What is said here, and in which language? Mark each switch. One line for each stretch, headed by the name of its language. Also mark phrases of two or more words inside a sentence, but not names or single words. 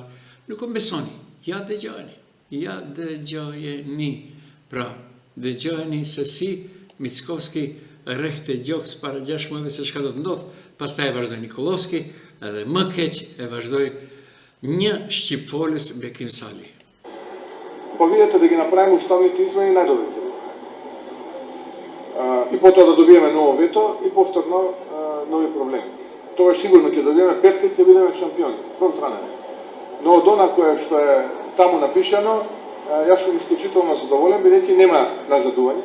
Albanian: Nuk o besoni, ja dëgjojeni. Pra, dëgjojeni se si Mickovski rrehte gjoks para 6 muajve se çka do të ndodh, pastaj e vazhdoi Nikolovski, edhe më keq e vazhdoi një shqipfolës Bekim Sali.
Macedonian: Па видите да ги направиме уставните измени најдобрите. И потоа да добиеме ново вето и повторно нови проблеми. Тоа сигурно ќе добиеме петка и ќе бидеме шампиони, фронтранери. Но од она кое што е таму напишано, јас сум исклучително задоволен, бидејќи нема назадување.